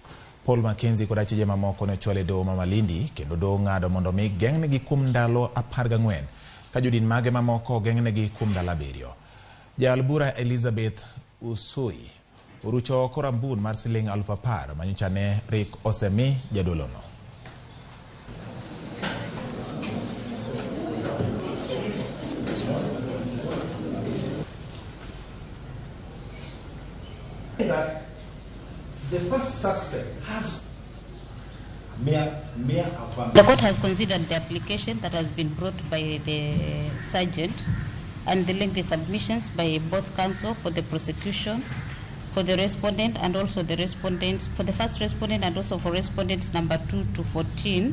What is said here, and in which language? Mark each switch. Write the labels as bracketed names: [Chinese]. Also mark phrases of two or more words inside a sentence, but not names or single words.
[Luo (Kenya and Tanzania)] Paul Mackenzie kod achije mamoko ne chwal e doho ma Malindi kendo doho ng'ado mondo mi geng'negi kuom ndalo 14 ka jodin mage mamoko geng'negi kuom ndalo 7. Jal bura Elizabeth Usui urucho oko rambun mar siling 10,000 manyocha ne Rick osemi Jadolo no. [English] The first suspect has The court has considered the application that has been brought by the sergeant and the lengthy submissions by both counsel for the prosecution, for the respondent and also the respondents, for the first respondent and also for respondents number 2 to 14.